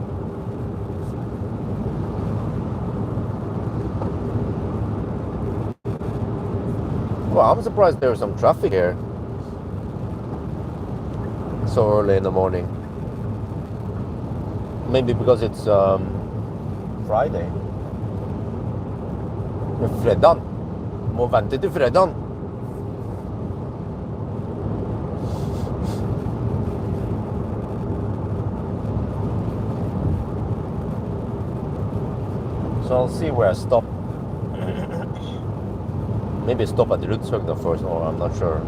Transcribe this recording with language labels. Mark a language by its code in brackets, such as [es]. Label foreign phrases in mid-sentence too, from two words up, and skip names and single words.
[en] Well, I'm surprised there's some traffic here so early in the morning. Maybe because it's Friday. [no] Fredag. Må vente til fredag. [en] So I'll see where I stop. Maybe stop at the Rudshøgda first, or I'm not sure.